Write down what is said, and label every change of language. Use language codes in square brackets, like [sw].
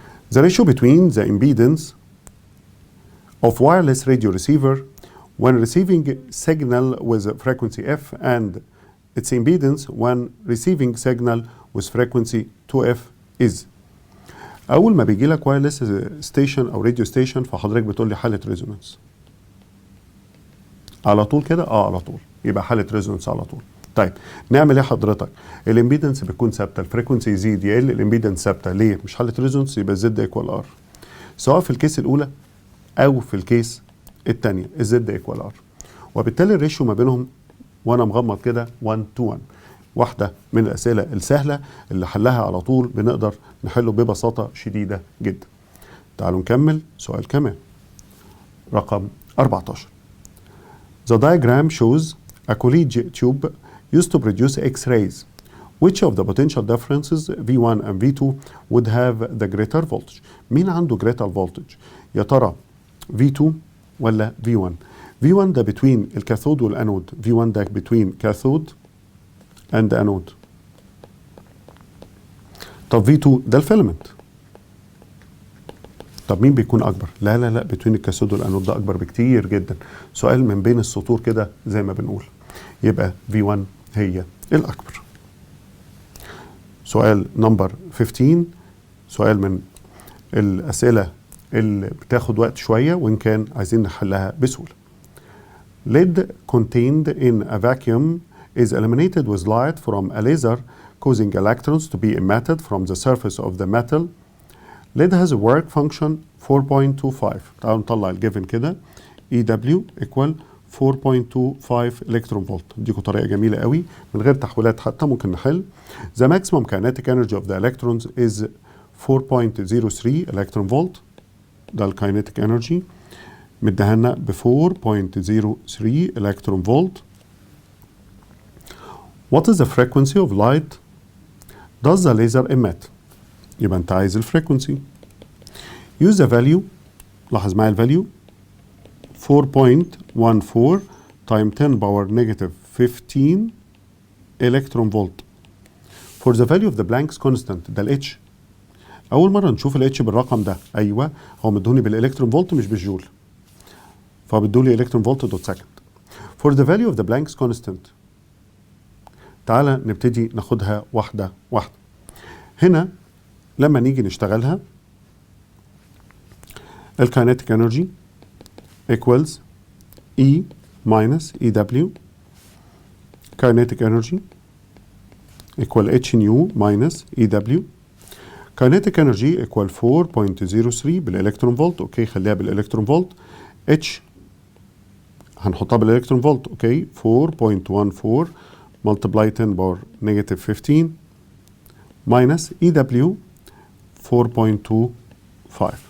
[en] The ratio between the impedance of wireless radio receiver when receiving signal with frequency F and its impedance when receiving signal with frequency 2F is. [ar] أول ما بيجي لك wireless station أو radio station فحضرتك بتقول لي حالة ريزونانس. على طول كده؟ على طول، يبقى حالة ريزونانس على طول. طيب نعمل ايه حضرتك؟ الامبيدنس بتكون ثابته، الفريكونسي يزيد يقل، الامبيدنس ثابته. ليه؟ مش حاله ريزونانس، يبقى زد ايكوال ار، سواء في الكيس الاولى او في الكيس الثانيه الزد ايكوال ار. وبالتالي الريشيو ما بينهم وانا مغمض كده 1 to 1. واحده من الاسئله السهله اللي حلها على طول بنقدر نحله ببساطه شديده جدا. تعالوا نكمل سؤال كمان رقم 14. [en] The diagram shows a collegiate tube used to produce X-rays. Which of the potential differences V1 and V2 would have the greater voltage? [ar] مين عنده greater voltage؟ يا ترى V2 ولا V1؟ V1 ده [en] between [ar] الكاثود والانود، V1 ده between كاثود and انود. طب V2 ده الفيلمنت. طب مين بيكون اكبر؟ لا لا لا، [en] between [ar] الكاثود والانود ده اكبر بكتير جدا. سؤال من بين السطور كده زي ما بنقول، يبقى V1 هي الأكبر. سؤال نمبر 15، سؤال من الأسئلة اللي بتاخد وقت شوية وإن كان عايزين نحلها بسهولة. [en] Lead contained in a vacuum is eliminated with light from a laser causing electrons to be emitted from the surface of the metal. Lead has a work function 4.25. [ar] تعالوا نطلع الجيفن كده. [en] EW equal 4.25 الكترون فولت. [ar] ديكوا طريقه جميله قوي من غير تحويلات حتى ممكن نحل. [en] The maximum kinetic energy of the electrons is 4.03 الكترون فولت. [ar] ده الكاينيتيك انرجي مديها لنا ب 4.03 الكترون فولت. [en] What is the frequency of light does the laser emit؟ [ar] يبقى انت عايز الفريكونسي. [en] Use the value، [ar] لاحظ معايا الفاليو [en] 4.14 times 10 power negative 15 electron volt. For the value of the Planck's constant [ar] ده ال [en] H. [ar] أول مرة نشوف ال H بالرقم ده. أيوه هو مدوني بالإلكترون فولت مش بالجول، فبدولي إلكترون فولت دوت سكند. [en] For the value of the Planck's constant [ar] تعالى نبتدي ناخدها واحدة واحدة. هنا لما نيجي نشتغلها الكاينيتيك انرجي [en] equals E minus EW. Kinetic energy equal H nu minus EW. Kinetic energy equal 4.03 بالإلكترون فولت. [ar] أوكي خليها بالإلكترون فولت. H هنحطها بالإلكترون فولت. [en] Okay 4.14 multiply 10 power negative 15 minus EW 4.25.